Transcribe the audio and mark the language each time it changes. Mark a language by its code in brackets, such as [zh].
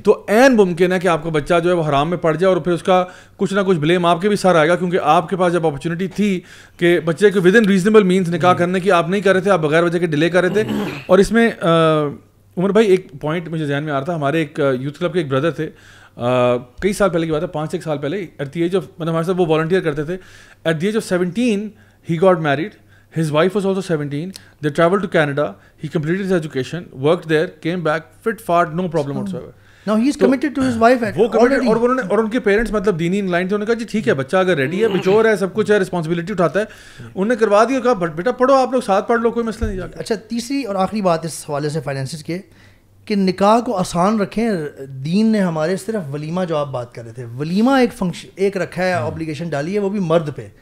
[ur] تو عین ممکن ہے کہ آپ کا بچہ جو ہے وہ حرام میں پڑ جائے, اور پھر اس کا کچھ نہ کچھ بلیم آپ کے بھی سر آئے گا, کیونکہ آپ کے پاس جب اپرچونیٹی تھی کہ بچے کو [en] within reasonable means [ur] نکاح کرنے کی, آپ نہیں کر رہے تھے, آپ بغیر وجہ کے ڈیلے کر رہے تھے. اور اس میں عمر بھائی ایک پوائنٹ مجھے ذہن میں آ رہا تھا, ہمارے ایک یوتھ کلب کے ایک بردر تھے, کئی سال پہلے کی بات ہے, 5-6 سال پہلے, [en] At the age of, مطلب ہمارے ساتھ وہ والنٹیئر کرتے تھے, ایٹ دی ایج آف 17 ہی got married. His wife was also 17. They traveled to Canada. He completed his education, worked there, came back, fit, fart, no problem whatsoever. Now he is committed to his wife already. [ur] اور ان کے parents مطلب دینی line تھے, انہوں نے کہا جی ٹھیک ہے, بچہ اگر ریڈی ہے, میچور ہے, سب کچھ ہے, رسپانسبلٹی اٹھاتا ہے, انہوں نے کروا دیا, کہا بیٹا پڑھو, آپ لوگ ساتھ پڑھ لو, کوئی مسئلہ نہیں. اچھا, تیسری اور آخری بات اس حوالے سے فائنینسز کے, کہ نکاح کو آسان رکھیں. دین نے ہمارے صرف ولیمہ, جو آپ بات کر رہے تھے, ولیمہ ایک فنکشن ایک رکھا ہے, اوبلیگیشن ڈالی ہے, وہ بھی مرد پہ.